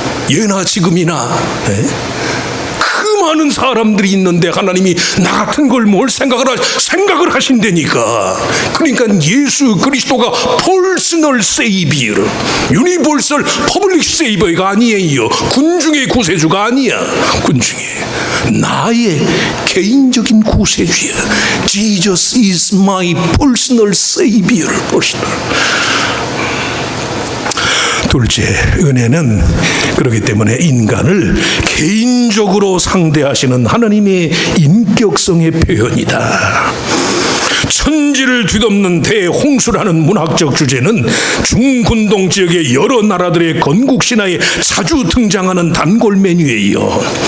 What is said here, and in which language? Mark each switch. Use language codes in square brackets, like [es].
[ko] 예나 지금이나 그 많은 사람들이 있는데 하나님이 나 같은 걸 뭘 생각을 하신다니까. 그러니까 예수 그리스도가 퍼스널 세이비어, 유니버설 퍼블릭 세이버가 아니에요. 군중의 구세주가 아니야. 군중의 나의 개인적인 구세주야. [en] Jesus is my personal savior. personal. [ko] 둘째, 은혜는 그렇기 때문에 인간을 개인적으로 상대하시는 하나님의 인격성의 표현이다. 천지를 뒤덮는 대홍수라는 문학적 주제는 중군동 지역의 여러 나라들의 건국 신화에 자주 등장하는 단골 메뉴예요.